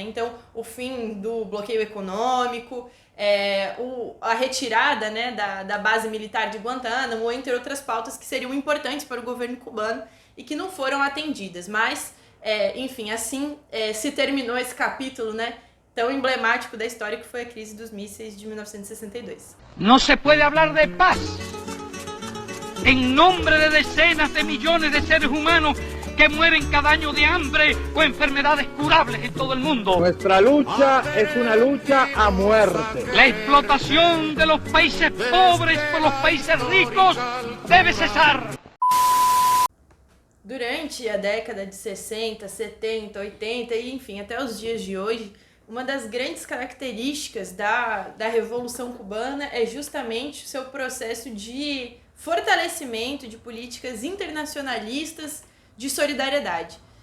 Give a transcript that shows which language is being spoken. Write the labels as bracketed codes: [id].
[pt] Então, o fim do bloqueio econômico, a retirada, né, da base militar de Guantánamo, entre outras pautas que seriam importantes para o governo cubano e que não foram atendidas. Mas, enfim, assim se terminou esse capítulo, né, tão emblemático da história, que foi a crise dos mísseis de 1962. [es] No se puede hablar de paz en nombre de decenas de millones de seres humanos que mueren cada año de hambre o enfermedades curables en todo el mundo. Nuestra lucha es una lucha a muerte. La explotación de los países pobres por los países ricos debe cesar. [pt] Durante a década de 60, 70, 80 e, enfim, até os dias de hoje, uma das grandes características da Revolução Cubana é justamente o seu processo de fortalecimento de políticas internacionalistas de solidariedade.